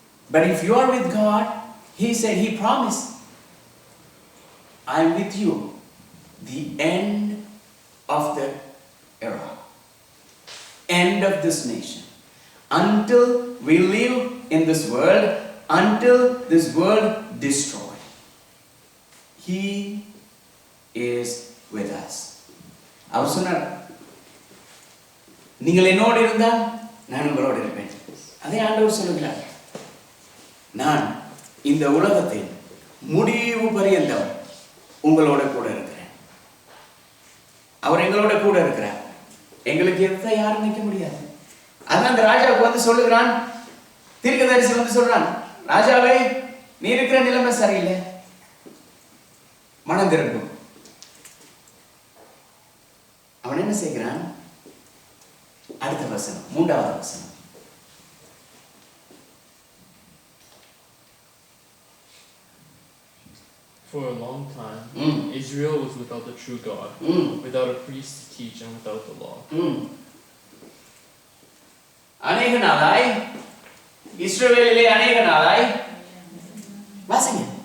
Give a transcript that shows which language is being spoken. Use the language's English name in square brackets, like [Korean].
[English] But if you are with God, He said, He promised, I am with you, the end of the era, end of this nation. Until we live in this world, until this world destroyed, He is with us. [Tamil] அவர் சொன்னார், நீங்கள் என்னோடு இருந்தால் நான் உங்களோடு இருப்பேன். அதே ஆண்டவர் சொல்லுகிறார், நான் இந்த உலகத்தில் முடிவு பரியந்தம் உங்களோட கூட இருக்கிறேன். அவர் எங்களோட கூட இருக்கிறார். எங்களுக்கு எதை யாரும் நிற்க முடியாது. அதான் அந்த ராஜாவுக்கு வந்து சொல்லுகிறான், தீர்க்கதரிசி வந்து சொல்றான், ராஜாவே நீ இருக்கிற நிலைமை சரியில்லை, மனம் திரும்பும். அவன் என்ன செய்கிறான்? அடுத்த வசனம், 3வது வசனம். [English] For a long time, Israel was without the true God, without a priest to teach, and without the law. [Tamil] அநேக நாளாய் இஸ்ரவேலிலே அநேக நாளாய் வாசிங்க.